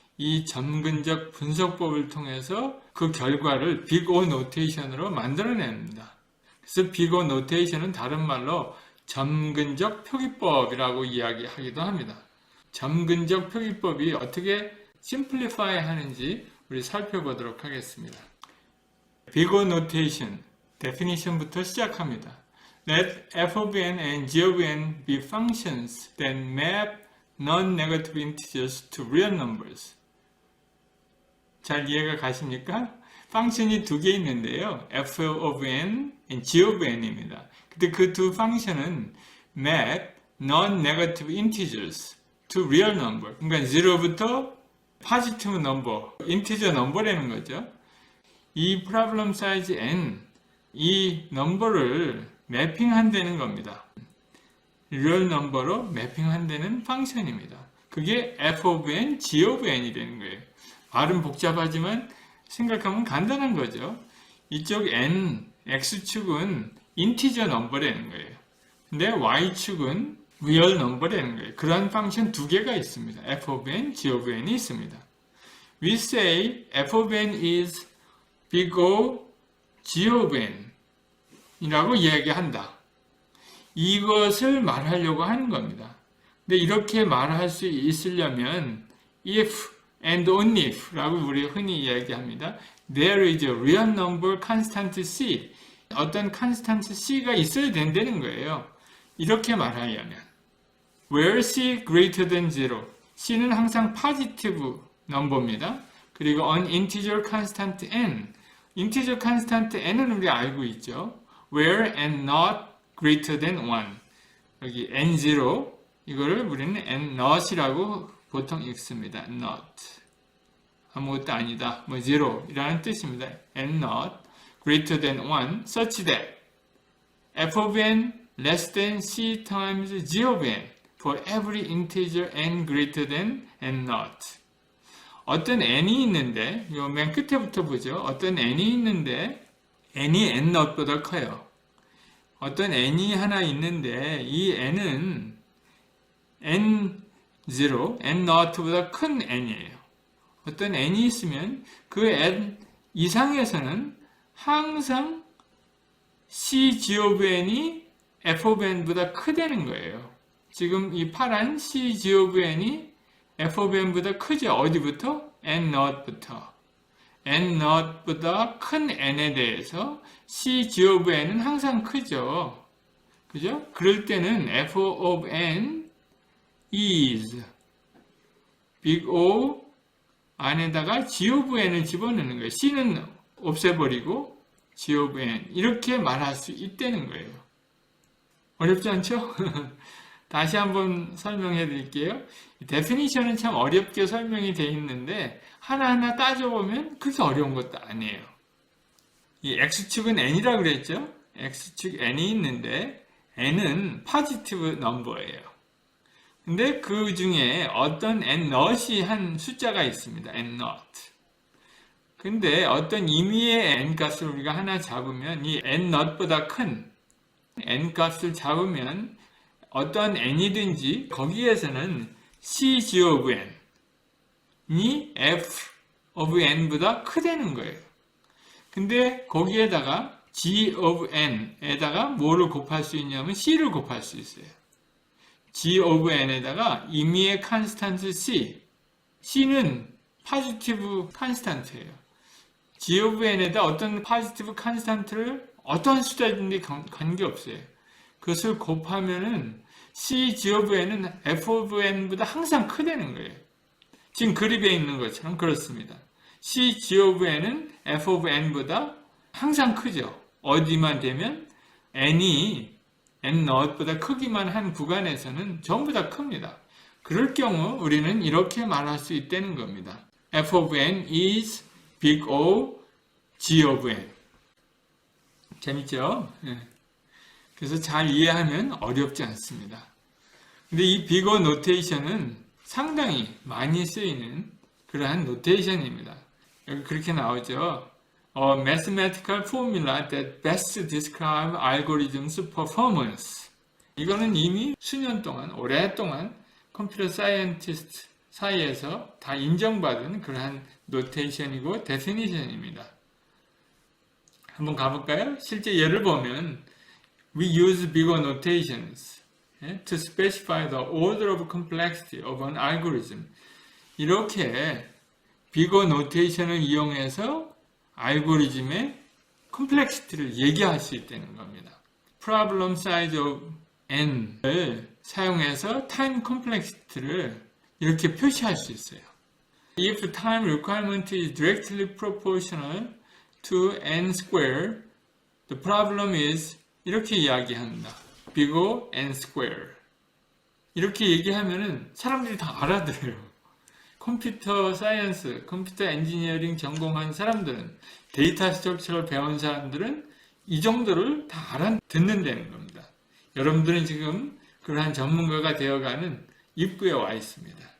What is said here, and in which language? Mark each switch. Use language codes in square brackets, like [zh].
[ko] 이 점근적 분석법을 통해서 그 결과를 Big O Notation으로 만들어냅니다. 그래서 Big O Notation은 다른 말로 점근적 표기법이라고 이야기하기도 합니다. 점근적 표기법이 어떻게 심플리파이 하는지 우리 살펴보도록 하겠습니다. Big O Notation, definition부터 시작합니다. [en] Let f of n and g of n be functions that map non-negative integers to real numbers. [ko] 잘 이해가 가십니까? 펑션이 두 개 있는데요. [en] f of n and g of n입니다. [ko] 근데 그 두 펑션은 [en] map non-negative integers to real number. [ko] 그러니까 0부터 positive number, integer number라는 거죠. 이 problem size n, 이 넘버를 매핑한다는 겁니다. real 넘버로 매핑한다는 펑션입니다. 그게 f of n, g of n이 되는 거예요. 발음 복잡하지만 생각하면 간단한 거죠. 이쪽 n, x축은 인티저 넘버라는 거예요. 근데 y축은 real 넘버라는 거예요. 그러한 펑션 두 개가 있습니다. [en] f of n, g of n이 있습니다. We say f of n is big O, g of n [ko] 이라고 이야기한다. 이것을 말하려고 하는 겁니다. 근데 이렇게 말할 수 있으려면 [en] if and only if [ko] 라고 우리 흔히 이야기합니다. [en] There is a real number constant c. [ko] 어떤 constant c가 있어야 된다는 거예요. 이렇게 말하려면 [en] where c greater than 0. [ko] c는 항상 positive 넘버입니다. [en] 그리고 an integer constant n. [ko] integer constant n은 우리 알고 있죠. [en] where n not greater than 1. [ko] 여기 n0 이거를 우리는 n not이라고 보통 읽습니다. not. 아무것도 아니다. 뭐 0 이라는 뜻입니다. [en] n not greater than 1 such that f of n less than c times g of n for every integer n greater than n not. [ko] 어떤 n이 있는데 요 맨 끝에부터 보죠. 어떤 n이 있는데 n이 n not보다 커요. 어떤 n이 하나 있는데 이 n은 n0, n not보다 큰 n이에요. 어떤 n이 있으면 그 n 이상에서는 항상 c g of n이 f of n보다 크다는 거예요. 지금 이 파란 c g of n이 f of n보다 크죠. 어디부터? n not부터. n not보다 큰 n에 대해서 c g of n은 항상 크죠. 그죠? 그럴 때는 [en] f of n is big O [ko] 안에다가 g of n을 집어넣는 거예요. c는 없애버리고 g of n 이렇게 말할 수 있다는 거예요. 어렵지 않죠? 다시 한번 설명해 드릴게요. 데피니션은 참 어렵게 설명이 되어 있는데 하나하나 따져보면 그렇게 어려운 것도 아니에요. 이 x축은 n이라고 그랬죠? x축 n이 있는데 n은 포지티브 넘버예요. 근데 그 중에 어떤 n not이 한 숫자가 있습니다. n not. 근데 어떤 임의의 n 값을 우리가 하나 잡으면 이 n not보다 큰 n 값을 잡으면 어떤 n이든지 거기에서는 c g of n이 f of n보다 크다는 거예요. 근데 거기에다가 g of n에다가 뭐를 곱할 수 있냐면 c를 곱할 수 있어요. g of n에다가 임의의 컨스탄트 c. c는 포지티브 컨스탄트예요. g of n에다 어떤 포지티브 컨스탄트를 어떠한 숫자든지 관계없어요. 그것을 곱하면은 c g of n은 f of n보다 항상 크다는 거예요. 지금 그림에 있는 것처럼 그렇습니다. c g of n은 f of n보다 항상 크죠. 어디만 되면 n이 n not보다 크기만 한 구간에서는 전부 다 큽니다. 그럴 경우 우리는 이렇게 말할 수 있다는 겁니다. [en] f of n is big O, g of n. [ko] 재밌죠? 그래서 잘 이해하면 어렵지 않습니다. 근데 이 big O 노테이션은 상당히 많이 쓰이는 그러한 노테이션입니다. 여기 그렇게 나오죠. [en] A mathematical formula that best describes algorithms performance. [ko] 이거는 이미 수년 동안, 오랫동안 컴퓨터 사이언티스트 사이에서 다 인정받은 그러한 노테이션이고 데피니션입니다. 한번 가볼까요? 실제 예를 보면 [en] We use bigger notations to specify the order of complexity of an algorithm. [ko] 이렇게 bigger notation을 이용해서 알고리즘의 컴플렉시티를 얘기할 수 있다는 겁니다. Problem size of n을 사용해서 time complexity를 이렇게 표시할 수 있어요. [en] If time requirement is directly proportional to n square, the problem is [ko] 이렇게 이야기합니다. [en] big O n square. [ko] 이렇게 얘기하면은 사람들이 다 알아들어요. 컴퓨터 사이언스, 컴퓨터 엔지니어링 전공한 사람들은, 데이터 스트럭처를 배운 사람들은 이 정도를 다 알아듣는다는 겁니다. 여러분들은 지금 그러한 전문가가 되어가는 입구에 와 있습니다.